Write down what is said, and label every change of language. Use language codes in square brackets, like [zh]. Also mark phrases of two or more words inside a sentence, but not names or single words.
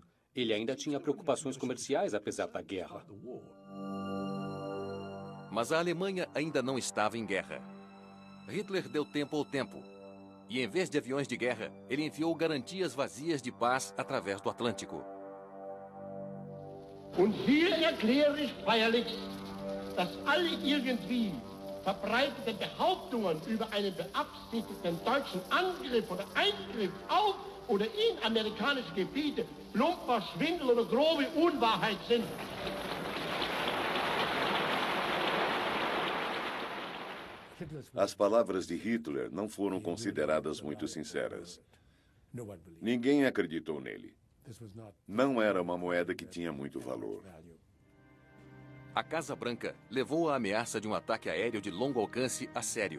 [pt] Ele ainda tinha preocupações comerciais apesar da guerra. Mas a Alemanha ainda não estava em guerra. Hitler deu tempo ao tempo. E em vez de aviões de guerra, ele enviou garantias vazias de paz através do Atlântico. [de] Und hier erkläre ich feierlich, dass alle irgendwie verbreiteten Behauptungen über einen beabsichtigten deutschen Angriff oder Eingriff auf oder in amerikanische Gebiete plumper Schwindel oder grobe Unwahrheit sind. [pt] As palavras de Hitler não foram consideradas muito sinceras. Ninguém acreditou nele. Não era uma moeda que tinha muito valor. A Casa Branca levou a ameaça de um ataque aéreo de longo alcance a sério.